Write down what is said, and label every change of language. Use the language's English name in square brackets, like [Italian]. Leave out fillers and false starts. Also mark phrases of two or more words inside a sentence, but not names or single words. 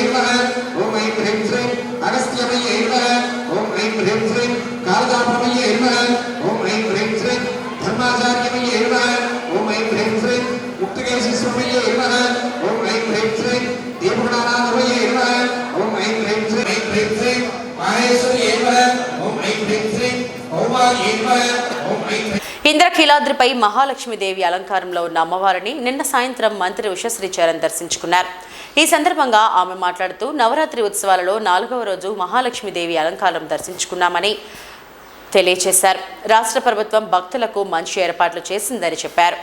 [Sanskrit] नमः ओम ऐं ह्रीं श्री अगस्त्यमये नमः ओम ऐं ह्रीं श्री कालदापमये नमः ओम ऐं ह्रीं श्री धर्माचार्यमये नमः ओम ऐं ह्रीं श्री मुक्तकेशीश्वरमये नमः ओम ऐं ह्रीं श्री देवगुणानाथमये नमः ओम ऐं ह्रीं श्री माहेश्वर्ये नमः ओम ऐं ह्रीं श्री औवार्ये नमः ओम ऐं [Telugu] ఇంద్రకీలాద్రిపై మహాలక్ష్మీదేవి అలంకారంలో ఉన్న అమ్మవారిని నిన్న సాయంత్రం మంత్రి ఉషశ్రీ చరణ్ దర్శించుకున్నారు. ఈ సందర్భంగా ఆమె మాట్లాడుతూ నవరాత్రి ఉత్సవాలలో 4వ రోజు మహాలక్ష్మీదేవి అలంకారం దర్శించుకున్నామని తెలియజేశారు. రాష్ట్ర ప్రభుత్వం భక్తులకు మంచి ఏర్పాట్లు చేసిందని చెప్పారు.